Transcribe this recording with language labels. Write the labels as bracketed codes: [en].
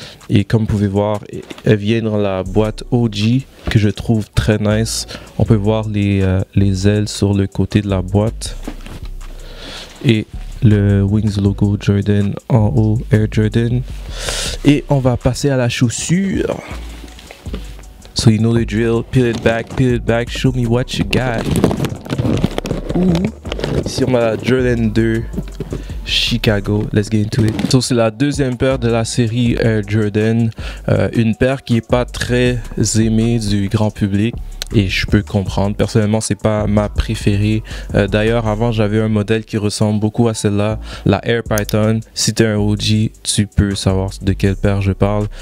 [fr] Et comme vous pouvez voir, elle vient dans la boîte OG que je trouve très nice. On peut voir les ailes sur le côté de la boîte. Et le Wings logo Jordan en haut, Air Jordan. Et on va passer à la chaussure. [en] So you know the drill. Peel it back, show me what you got. Ouh. [fr] Ici on a la Jordan 2 Chicago, [en] let's get into it. [fr] So, c'est la deuxième paire de la série Air Jordan, une paire qui est pas très aimée du grand public et je peux comprendre. Personnellement, c'est pas ma préférée. D'ailleurs, avant j'avais un modèle qui ressemble beaucoup à celle-là, la Air Python. Si t'es un OG, tu peux savoir de quelle paire je parle.